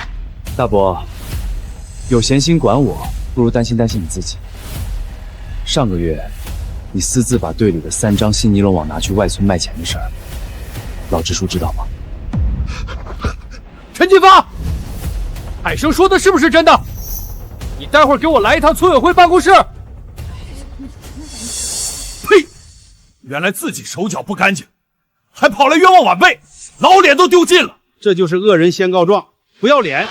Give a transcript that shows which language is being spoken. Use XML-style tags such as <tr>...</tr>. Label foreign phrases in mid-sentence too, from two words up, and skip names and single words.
<zh>大伯，有閒心管我，不如擔心擔心你自己。上個月，你私自把隊裡的3張新尼龍網拿去外村賣錢的事兒，老支书知道嗎？陳金發，海生說的是不是真的？你待会儿给我來一趟村委會辦公室。呸！原來自己手腳不乾淨，還跑來冤枉晚輩，老臉都丟盡了。這就是惡人先告狀，不要臉。</zh>